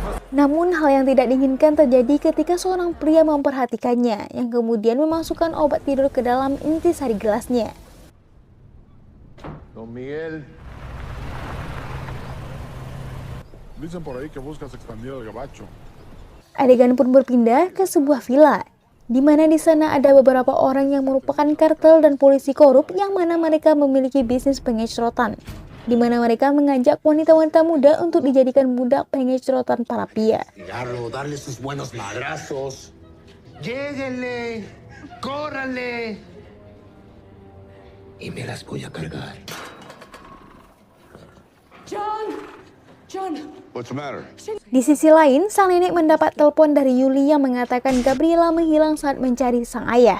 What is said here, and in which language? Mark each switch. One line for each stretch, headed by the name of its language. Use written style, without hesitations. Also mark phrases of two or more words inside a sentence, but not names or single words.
Indonesian: Namun hal yang tidak diinginkan terjadi ketika seorang pria memperhatikannya yang kemudian memasukkan obat tidur ke dalam intisari gelasnya.
Spanish: Don Miguel. Dicen por ahí que buscas expandir el gabacho.
Indonesian: Adegan pun berpindah ke sebuah villa, di mana di sana ada beberapa orang yang merupakan kartel dan polisi korup yang mana mereka memiliki bisnis pengecrotan, di mana mereka mengajak wanita-wanita muda untuk dijadikan budak pengecrotan para pria.
Spanish: Darle sus buenos madrazos. Lléguenle, córranle. Y me las voy a cargar.
English: John! What's the matter?
Indonesian: Di sisi lain, sang nenek mendapat telepon dari Yuli yang mengatakan Gabriela menghilang saat mencari sang ayah.